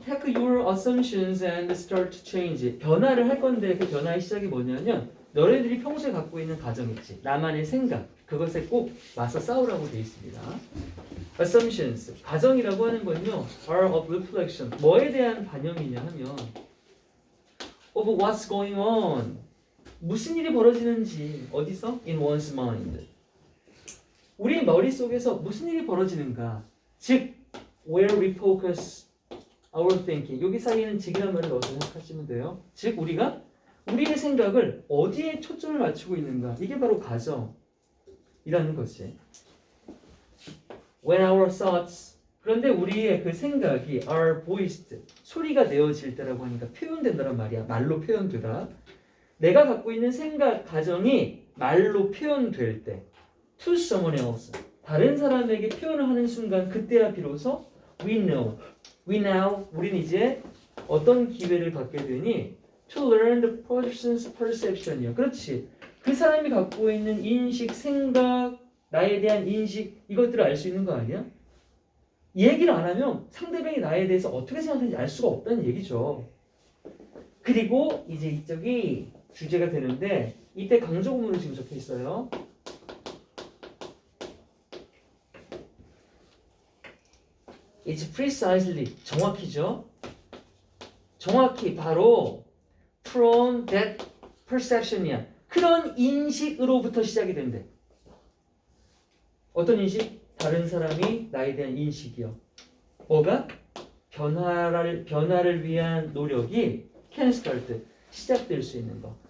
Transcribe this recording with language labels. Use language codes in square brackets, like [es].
[en] Take your assumptions and start to change. [ko] 변화를 할 건데 그 변화의 시작이 뭐냐면 너네들이 평소에 갖고 있는 가정 있지. 나만의 생각. 그것에 꼭 맞서 싸우라고 돼 있습니다. [en] assumptions. 가정이라고 하는 건요. are of reflection. [ko] 뭐에 대한 반영이냐 하면 of what's going on. 무슨 일이 벌어지는지 어디서? [en] in one's mind. [ko] 우리 머릿속에서 무슨 일이 벌어지는가? [en] 즉 where we focus our thinking. [ko] 여기 사이에는 즉이라는 말을 넣어서 생각하시면 돼요. 즉 우리가 우리의 생각을 어디에 초점을 맞추고 있는가? 이게 바로 가정이라는 것이. [en] When our thoughts. [ko] 그런데 우리의 그 생각이 are voiced. 소리가 내어질 때라고 하니까 표현된다는 말이야. 말로 표현되다. 내가 갖고 있는 생각, 가정이 말로 표현될 때 to someone else. 다른 사람에게 표현을 하는 순간 그때야 비로소 we now 우린 이제 어떤 기회를 갖게 되니 to learn the person's perception 이야. 그렇지. 그 사람이 갖고 있는 인식, 생각, 나에 대한 인식 이것들을 알 수 있는 거 아니야? 이 얘기를 안 하면 상대방이 나에 대해서 어떻게 생각하는지 알 수가 없다는 얘기죠. 그리고 이제 이쪽이 주제가 되는데 이때 강조구문으로 지금 적혀 있어요. [en] It's precisely 정확히죠. 정확히 바로 from that perception이야. [ko] 그런 인식으로부터 시작이 된대. 어떤 인식? 다른 사람이 나에 대한 인식이요. 뭐가? 변화를 위한 노력이 can start 시작될 수 있는 거.